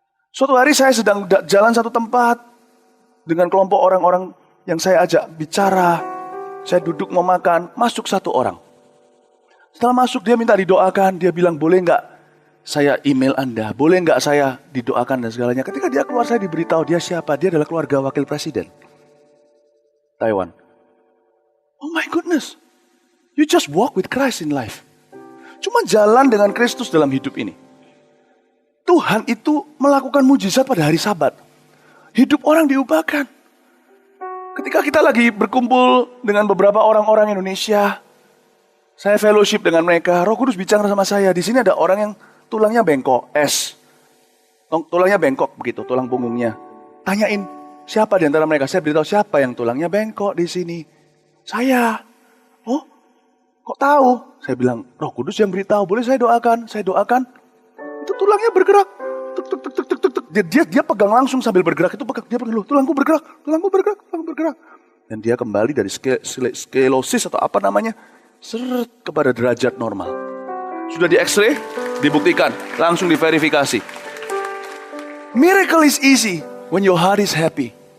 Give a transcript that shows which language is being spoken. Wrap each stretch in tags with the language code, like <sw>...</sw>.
<id>Suatu hari saya sedang jalan satu tempat dengan kelompok orang-orang yang saya ajak bicara. Saya duduk mau makan, masuk satu orang. Setelah masuk dia minta didoakan, dia bilang boleh nggak saya email Anda, boleh nggak saya didoakan dan segalanya. Ketika dia keluar saya diberitahu dia siapa, dia adalah keluarga wakil presiden Taiwan.</id> <en>Oh my goodness, you just walk with Christ in life.</en> <id>Cuma jalan dengan Kristus dalam hidup ini. Tuhan itu melakukan mujizat pada hari Sabat. Hidup orang diubahkan. Ketika kita lagi berkumpul dengan beberapa orang-orang Indonesia, saya fellowship dengan mereka, Roh Kudus bicara sama saya, di sini ada orang yang tulangnya bengkok, tulangnya bengkok begitu, tulang punggungnya. Tanyain, siapa di antara mereka? Saya beritahu siapa yang tulangnya bengkok di sini. Saya. Oh, kok tahu? Saya bilang, Roh Kudus yang beritahu, boleh saya doakan? Saya doakan. Itu tulangnya bergerak. Tuk, tuk, tuk, tuk, tuk, tuk. Dia pegang langsung sambil bergerak. Dia pegang, tulangku bergerak. Dan dia kembali dari skelosis atau apa namanya, seret kepada derajat normal. Sudah di X-ray, dibuktikan, langsung diverifikasi.</id> <en>Miracle is easy when your heart is happy.</en>